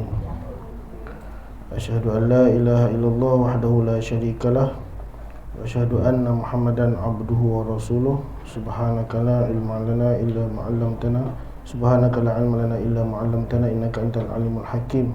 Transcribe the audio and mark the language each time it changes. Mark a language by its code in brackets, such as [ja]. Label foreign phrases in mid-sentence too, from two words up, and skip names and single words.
[ar] أشهد أن لا إله إلا الله وحده لا شريك له وأشهد أن محمدا عبده ورسوله. سبحانك لا علم لنا إلا ما علمتنا سبحانك لا علم لنا إلا ما علمتنا إنك أنت العليم الحكيم.